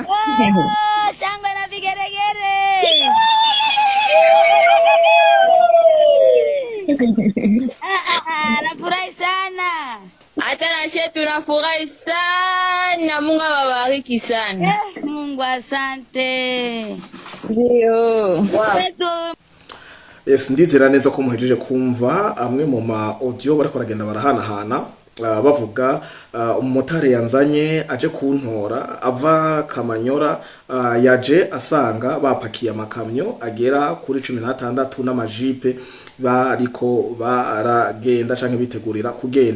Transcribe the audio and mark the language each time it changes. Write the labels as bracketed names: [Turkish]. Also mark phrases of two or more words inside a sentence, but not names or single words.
[Swahili] Shangwe na vigeregere. Nafurahi sana. Hata na sisi tunafurahi sana. Mungu awabariki sana. Mungu asante. Ndio. [Rundi] Yes, ndizera neza ko muhejeje kumva amwe mu ma audio bariko baragenda barahanahana bavuga umumotari yanzanye aje kuntora ava Kamanyola, yaje asanga bapakiye amakamyo agera kuri 16 n'amajipe bariko baragenda canke bitegurira kugenda.